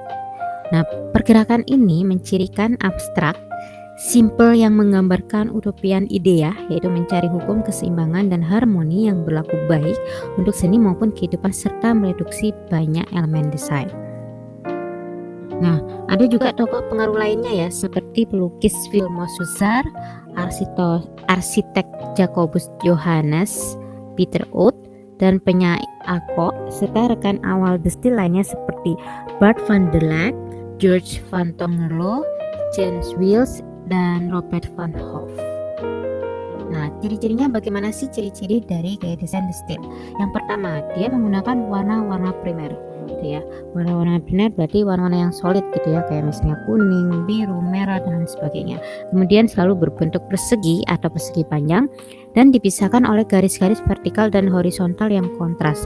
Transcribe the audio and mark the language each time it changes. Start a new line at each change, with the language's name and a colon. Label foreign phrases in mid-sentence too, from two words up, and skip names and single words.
Indonesian: Nah, pergerakan ini mencirikan abstrak simple yang menggambarkan
English: utopian idea,
Indonesian: yaitu mencari hukum keseimbangan dan harmoni yang berlaku baik untuk seni maupun kehidupan, serta mereduksi banyak elemen desain. Nah, ada juga tokoh pengaruh lainnya ya, seperti pelukis Vilmos Huszar, arsitek Jacobus Johannes Peter Oud, dan penyair Ako, serta rekan awal The Stil lainnya seperti Bart van der Leck, George van Tongerlo, James Wills, dan Robert van Hoof. Nah, ciri-cirinya bagaimana sih ciri-ciri dari gaya desain The Stil? Yang pertama, dia menggunakan warna-warna primer gitu ya. Warna-warna primer berarti warna-warna yang solid gitu ya, kayak misalnya kuning, biru, merah, dan lain sebagainya. Kemudian selalu berbentuk persegi atau persegi panjang dan dipisahkan oleh garis-garis vertikal dan horizontal yang kontras.